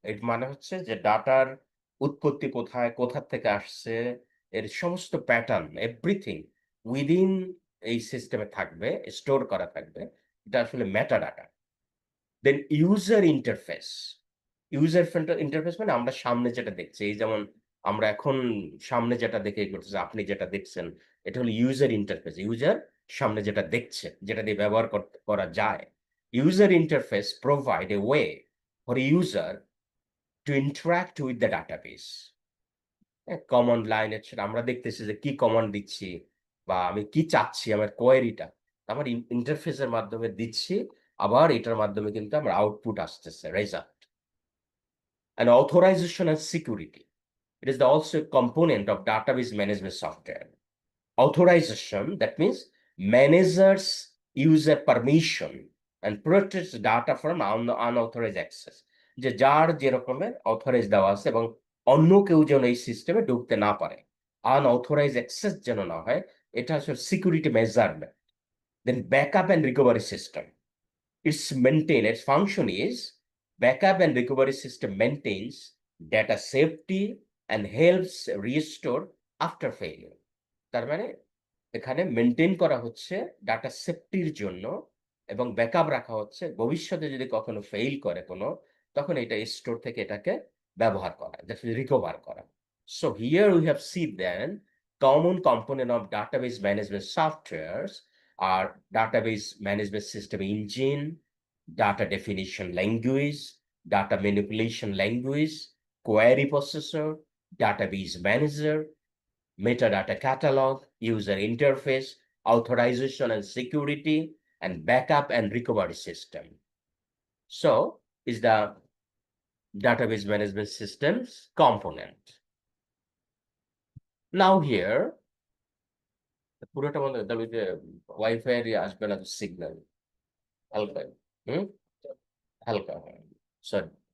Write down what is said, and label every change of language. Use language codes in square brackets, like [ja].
[bn] এর মানে হচ্ছে যে ডাটার উৎপত্তি কোথায়, কোথা থেকে আসছে, এর সমস্ত প্যাটার্ন, [en] everything within [bn] এই সিস্টেমে থাকবে, স্টোর করা থাকবে। এটা আসলে meta data. Then user interface. User interface মানে আমরা সামনে যেটা দেখছি, এই যেমন আমরা এখন সামনে যেটা দেখে করতেছি, আপনি যেটা দেখছেন, এটা হলো ইউজার ইন্টারফেস। ইউজার সামনে যেটা দেখছে, যেটা দিয়ে ব্যবহার করা যায়। [en] User interface provide a way for a user to interact with the database. [bn] Command line আমরা দেখতেছি যে কি কমান্ড দিচ্ছি বা আমি কি চাচ্ছি আমার কোয়েরিটা আমার ইন্টারফেসের মাধ্যমে দিচ্ছি, আবার এটার মাধ্যমে কিন্তু আমার আউটপুট আসতেছে, result. [en] And authorization and security, it is also a component of database management software. Authorization, that means managers user permission and protects data from unauthorized access. [bn] যে যার যে রকমের অথরাইজ দেওয়া আছে এবং অন্য কেউ যেন এই সিস্টেমে ঢুকতে না পারে, আনঅথরাইজ অ্যাক্সেস যেন না হয়, এটা আসলে security measurement. [en] Then backup and recovery system, its function is backup and recovery system maintains data safety and helps restore after failure. [bn] তার মানে এখানে মেনটেন করা হচ্ছে ডাটা সেফটির জন্য এবং ব্যাকআপ রাখা হচ্ছে ভবিষ্যতে যদি কখনো ফেইল করে কোনো, তখন এটা স্টোর থেকে এটাকে ব্যবহার করা, রিকভার করা। [en] So here we have see then common component of database management softwares আর database management system engine, data definition language, data manipulation language, query processor, database manager, metadata catalog, user interface, authorization and security, and backup and recovery system. So is the database management systems component. Now here, [bn] পুরোটা বন্ধ তাহলে যে wifi এর আসবে না, signal হালকা, হালকা, sorry.